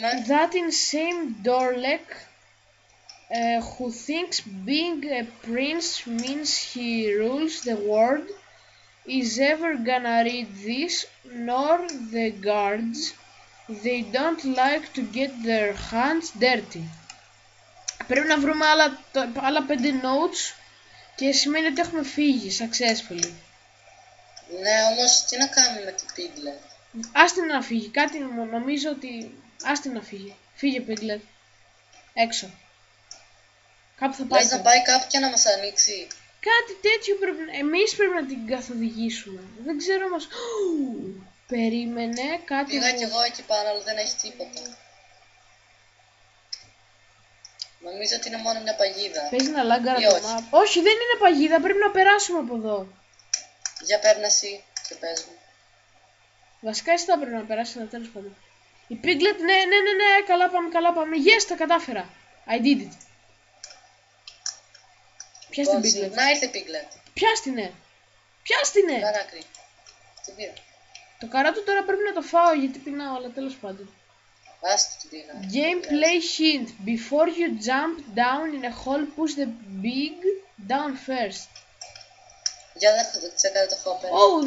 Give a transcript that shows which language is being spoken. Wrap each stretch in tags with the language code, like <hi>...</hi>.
<en>That insane Dorlek who thinks being a prince means he rules the world is ever gonna read this, nor the guards. They don't like to get their hands dirty.</en> <el>Πρέπει να βρούμε άλλα 5 notes και σημαίνει ότι έχουμε φύγει successfully. Ναι, όμως τι να κάνουμε με την Piglet? Άστη να φύγει, κάτι νομίζω ότι... Άστη να φύγει. Φύγε Piglet. Έξω. Κάπου θα πάει. Λες να πάει κάπου και να μας ανοίξει? Κάτι τέτοιο πρέπει... Εμείς πρέπει να την καθοδηγήσουμε. Δεν ξέρω όμως... Περίμενε κάτι... Πήγα κι εγώ εκεί πάνω, αλλά δεν έχει τίποτα. Νομίζω ότι είναι μόνο μια παγίδα. Παίζει να λάγκαρα το map. Όχι, δεν είναι παγίδα, πρέπει να περάσουμε από εδώ. Για παίρνε εσύ και πες μου. Βασικά εσύ θα πρέπει να περάσεις, αλλά τέλος πάντων. Η Piglet, ναι, καλά πάμε. Yes, τα κατάφερα.</el> <en>I did it.</en> <el>Πιάσ' την Piglet. Να ήρθε Piglet. Πιάστηνε. Δεν άκρη. Την πήρα. Το καρότο τώρα πρέπει να το φάω γιατί πεινάω, αλλά τέλος πάντων. Άστη την πήρα.</el> <en>Gameplay hint. Before you jump down in a hole, push the big down first.</en> <el>Για δεν τσέκαρε το Hopper.</el>